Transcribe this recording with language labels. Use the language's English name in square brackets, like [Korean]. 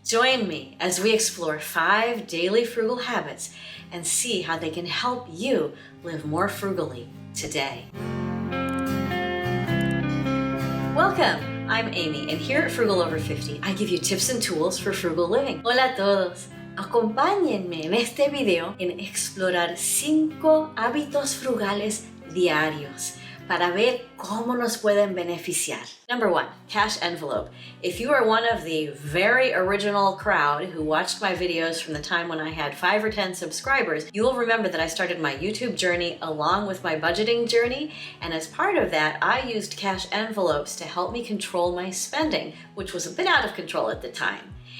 [English] Join me as we explore 5 daily frugal habits and see how they can help you live more frugally today. Welcome! I'm Amy, and here at Frugal Over 50, I give you tips and tools for frugal living. [Spanish] Hola a todos! Acompáñenme en este video en explorar 5 hábitos frugales diarios para ver cómo nos pueden beneficiar. [English] Number 1, cash envelope. If you are one of the very original crowd who watched my videos from the time when I had 5 or 10 subscribers, you will remember that I started my YouTube journey along with my budgeting journey, and as part of that, I used cash envelopes to help me control my spending, which was a bit out of control at the time.